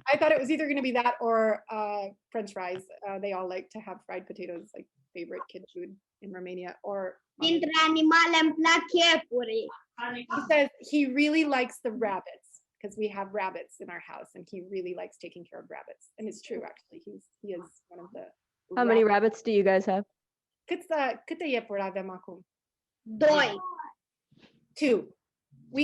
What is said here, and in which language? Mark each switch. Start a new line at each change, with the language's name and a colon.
English: I thought it was either going to be that or French fries. They all like to have fried potatoes, like favorite kid food in Romania. Or
Romanian: dintre animale îmi plac iepuri.
English: He says he really likes the rabbits because we have rabbits in our house, and he really likes taking care of rabbits. And it's true, actually. He is one of the. How many rabbits do you guys have?
Romanian: Câte iepuri avem acum? 2.
English: 2. We